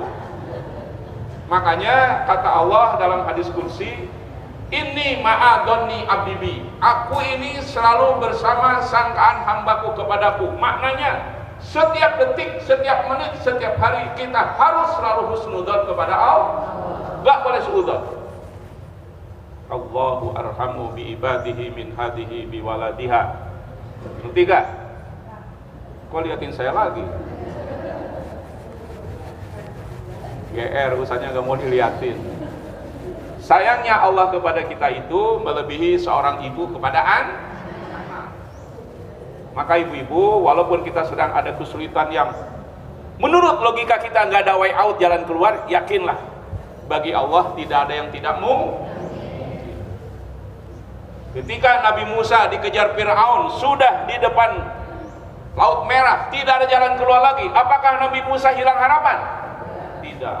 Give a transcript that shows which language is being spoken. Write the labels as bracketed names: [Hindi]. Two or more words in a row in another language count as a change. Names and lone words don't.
[Indonesian] Makanya kata Allah dalam hadis kursi, [Arabic] ini ma'adonni abdibi, [Indonesian] aku ini selalu bersama sangkaan hambaku kepadaku. Maknanya setiap detik, setiap menit, setiap hari kita harus selalu husnudzon kepada Allah, gak boleh suudzon. [Arabic] Allahu arhamu bi ibadihi min hadihi bi waladiha. [Indonesian] Ngerti gak? Kok liatin saya lagi? GR usahanya gak mau diliatin. Sayangnya Allah kepada kita itu melebihi seorang ibu kepada anak. Maka ibu-ibu, walaupun kita sedang ada kesulitan yang menurut logika kita nggak ada [English] way out, [Indonesian] jalan keluar, yakinlah bagi Allah tidak ada yang tidak mungkin. Ketika Nabi Musa dikejar Fir'aun, sudah di depan Laut Merah, tidak ada jalan keluar lagi, apakah Nabi Musa hilang harapan? Tidak.